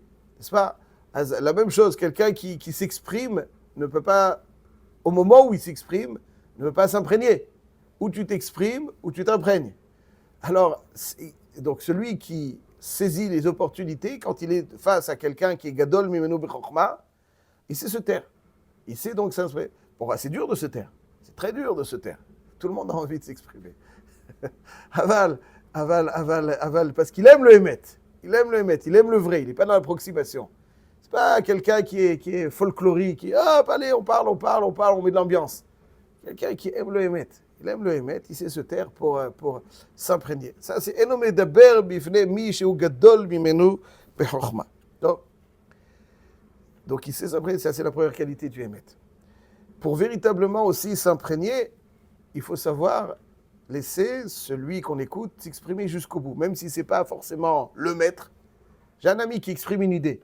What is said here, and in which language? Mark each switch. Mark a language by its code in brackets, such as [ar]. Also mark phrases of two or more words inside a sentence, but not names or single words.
[fr] N'est-ce pas? La même chose, quelqu'un qui s'exprime ne peut pas, au moment où il s'exprime, ne peut pas s'imprégner. Ou tu t'exprimes, ou tu t'imprègnes. Alors, donc celui qui saisit les opportunités, quand il est face à quelqu'un qui est [he] גדול ממנו בחכמה, [fr] il sait se taire. Il sait donc s'exprimer. Bon, c'est dur de se taire. C'est très dur de se taire. Tout le monde a envie de s'exprimer. Aval, parce qu'il aime le émet. Il aime le émet, il aime le vrai, il n'est pas dans l'approximation. C'est pas quelqu'un qui est folklorique, qui allez, on parle, on met de l'ambiance. Quelqu'un qui aime le émet. Il aime le émet, il sait se taire pour s'imprégner. Ça, c'est [he] אינו מדבר בפני מי שהוא גדול ממנו בחכמה. [fr] Donc il sait s'imprégner, ça c'est la première qualité du émet. Pour véritablement aussi s'imprégner, il faut savoir laisser celui qu'on écoute s'exprimer jusqu'au bout, même si ce n'est pas forcément le maître. J'ai un ami qui exprime une idée.